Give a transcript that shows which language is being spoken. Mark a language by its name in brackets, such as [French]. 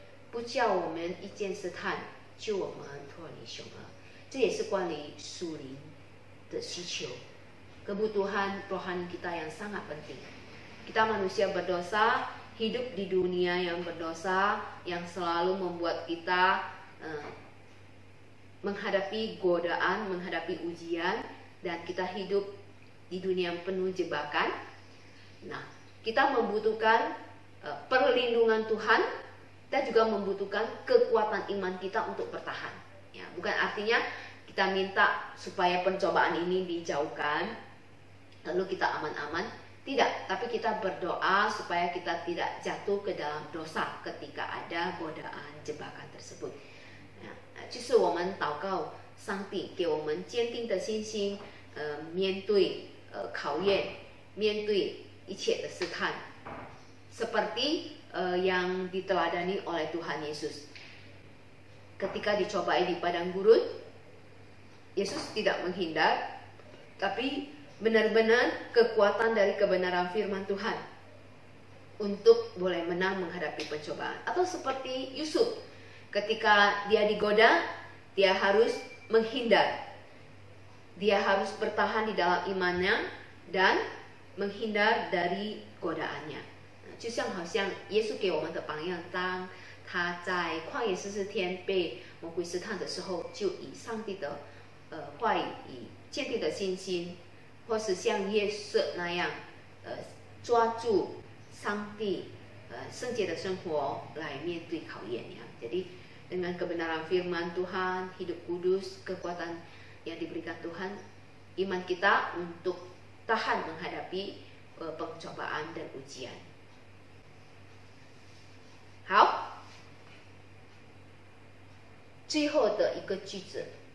[Chinese] 不叫我们一见试探，救我们脱离凶恶。这也是关于属灵的需求, [Indonesian] kebutuhan rohani kita yang sangat penting. Kita manusia berdosa, hidup di dunia yang berdosa, yang selalu membuat kita menghadapi godaan, menghadapi ujian, dan kita hidup di dunia yang penuh jebakan. Nah, kita membutuhkan perlindungan Tuhan dan juga membutuhkan kekuatan iman kita untuk bertahan. Ya, bukan artinya kita minta supaya pencobaan ini dijauhkan, lalu kita aman-aman. Tidak, tapi kita berdoa supaya kita tidak jatuh ke dalam dosa ketika ada godaan jebakan tersebut. [Chinese] 就是我们祷告上帝给我们坚定的信心，面对考验，面对一切的试探， [Indonesian] seperti yang diteladani oleh Tuhan Yesus. Ketika dicobai di padang gurun, Yesus tidak menghindar, tapi benar-benar kekuatan dari kebenaran firman Tuhan untuk boleh menang menghadapi pencobaan. Atau seperti Yusuf, ketika dia digoda, dia harus menghindar. Dia harus bertahan di dalam imannya dan menghindar dari godaannya. [Chinese] 就像好像耶稣给我们的榜样，当他在旷野40天被魔鬼试探的时候，就以上帝的话语，以坚定的信心，或是像约瑟那样抓住上帝圣洁的生活来面对考验ya. [Indonesian] Jadi dengan kebenaran firman Tuhan, hidup kudus, kekuatan yang diberikan Tuhan, iman kita untuk tahan menghadapi pencobaan dan ujian. [Chinese] 好，最后的一个句子。